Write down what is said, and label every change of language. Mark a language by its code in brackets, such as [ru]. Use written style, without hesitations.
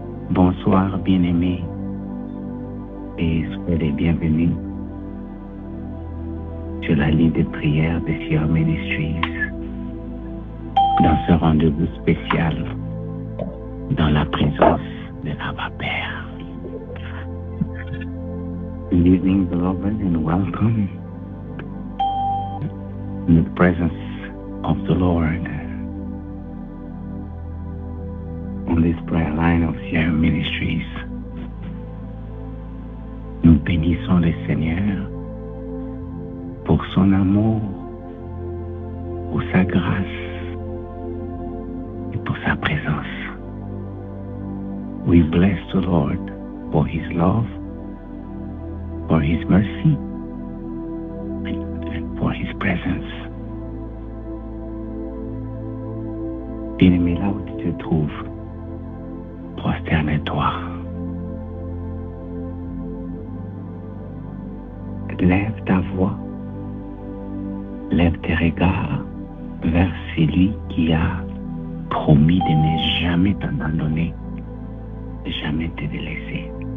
[fr] Bonsoir, bien-aimés, et soyez les bienvenus sur la ligne de prière de Sierra Ministries dans ce rendez-vous spécial dans la présence de l'Abba Père. [en] Good evening, beloved, and welcome in the presence of the Lord on this prayer line of Sierra Ministries. [fr] Nous bénissons le Seigneur pour son amour, pour sa grâce et pour sa présence. [en] We bless the Lord for His love, for His mercy, and for His presence. [fr] Bien-aimé, là où tu te trouves, prosterne-toi. Lève ta voix, lève tes regards vers celui qui a promis de ne jamais t'abandonner, de jamais te délaisser.